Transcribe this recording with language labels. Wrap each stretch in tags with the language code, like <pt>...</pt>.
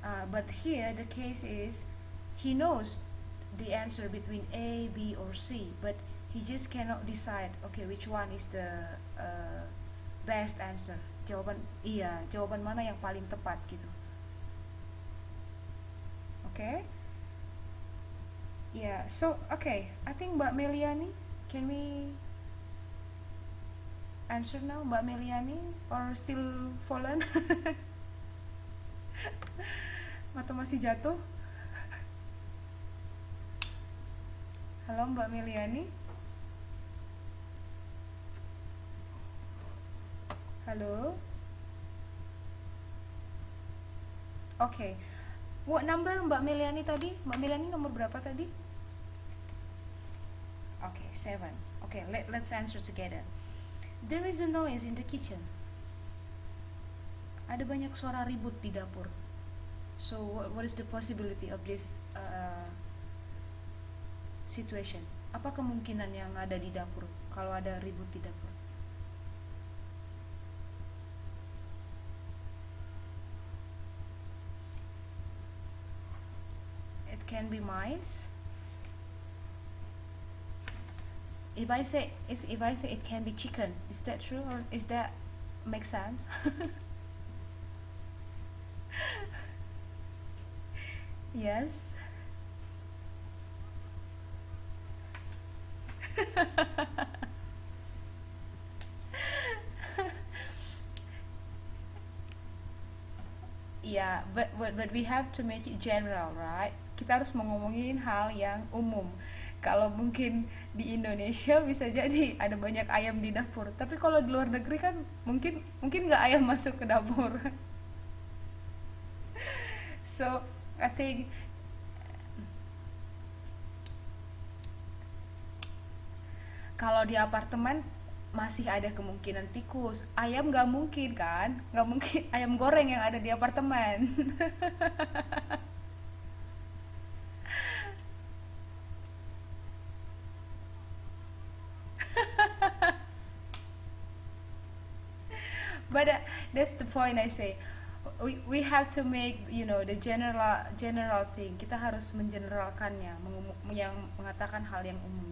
<en>But here the case is he knows the answer between A, B, or C, but he just cannot decide okay which one is the best answer.</en> <id>Jawaban mana yang paling tepat gitu.</id> <en>Okay? Yeah, so okay, I think Mbak Meliani, can we answer now, Mbak Meliani, or still fallen?</en> <id>Atau masih jatuh? Halo Mbak Meliani? Halo? Oke.</id> <en>What number</en> <id>Mbak Meliani tadi? Mbak Meliani nomor berapa tadi?</id> <en>Okay, 7. Okay, let's answer together. There is a noise in the kitchen.</en> <id>Ada banyak suara ribut di dapur.</id> <en>So what is the possibility of this situation?</en> <id>Apa kemungkinan yang ada di dapur kalau ada ribut di dapur?</id> <en>It can be mice. If I say it can be chicken, is that true or is that make sense? Yes. Yeah, but we have to make it general, right?</en> <id>Kita harus ngomongin hal yang umum. Kalau mungkin di Indonesia bisa jadi ada banyak ayam di dapur, tapi kalau di luar negeri kan mungkin nggak ayam masuk ke dapur.</id> <en>So I think</en> <id>Kalau di apartemen masih ada kemungkinan tikus. Ayam nggak mungkin kan? Nggak mungkin ayam goreng yang ada di apartemen.</id> <en>But that's the point I say. We have to make the general thing.</en> <id>Kita harus mengeneralkannya, yang mengatakan hal yang umum.</id>